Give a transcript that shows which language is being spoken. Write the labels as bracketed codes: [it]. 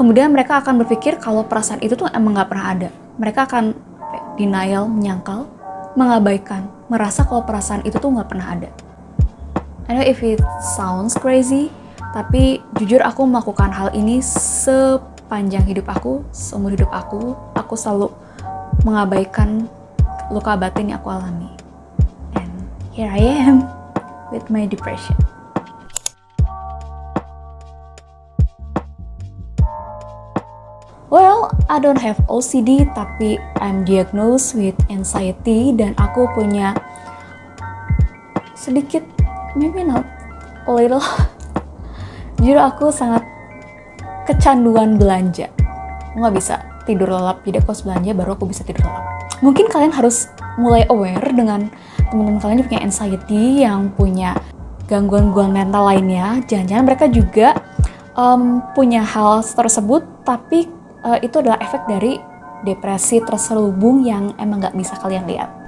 [id] Kemudian mereka akan berpikir kalau perasaan itu tuh emang gak pernah ada. Mereka akan denial, menyangkal, mengabaikan, merasa kalau perasaan itu tuh gak pernah ada. [en] I know if it sounds crazy, [id] tapi jujur aku melakukan hal ini sepanjang hidup aku, seumur hidup aku selalu mengabaikan luka batin yang aku alami. [en] And here I am with my depression. Well, I don't have OCD, [id] tapi [en] I'm diagnosed with anxiety [id] dan aku punya sedikit, [en] maybe not a little. [id] Jujur aku sangat kecanduan belanja. Aku gak bisa tidur lelap, jadi aku harus belanja baru aku bisa tidur lelap. Mungkin kalian harus mulai aware dengan teman-teman kalian yang punya anxiety, yang punya gangguan-gangguan mental lainnya. Jangan-jangan mereka juga punya hal tersebut, tapi itu adalah efek dari depresi terselubung yang emang gak bisa kalian lihat.